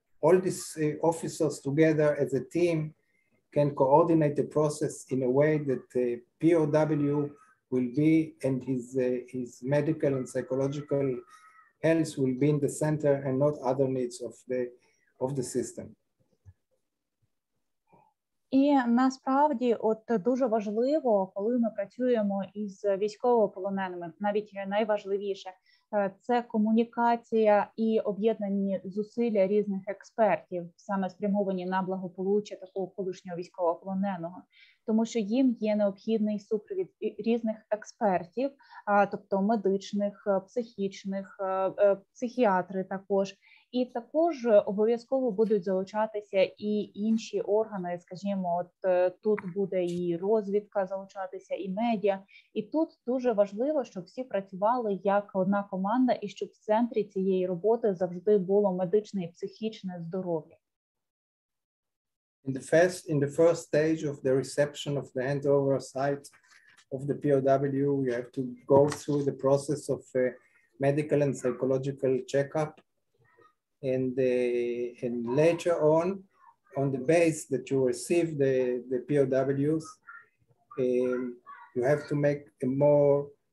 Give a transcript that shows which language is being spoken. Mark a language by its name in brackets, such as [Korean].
[English] All these officers together as a team can coordinate the process in a way that the POW will be, and his medical and psychological health will be in the center and not other needs of the system. [Ukrainian] І насправді, дуже важливо, коли ми працюємо із військовополоненими, навіть найважливіше, це комунікація і об'єднані зусилля різних експертів, саме спрямовані на благополуччя такого колишнього військовополоненого. Тому що їм є необхідний супровід різних експертів, тобто медичних, психічних, психіатри також. І також обов'язково будуть залучатися і інші органи, скажімо, тут буде і розвідка залучатися, і медіа. І тут дуже важливо, щоб всі працювали як одна команда, і щоб в центрі цієї роботи завжди було медичне і психічне здоров'я. [English] In the first stage of the reception of the handover site of the POW, you have to go through the process of medical and psychological checkup. And later on the base that you receive the POWs, you have to make a more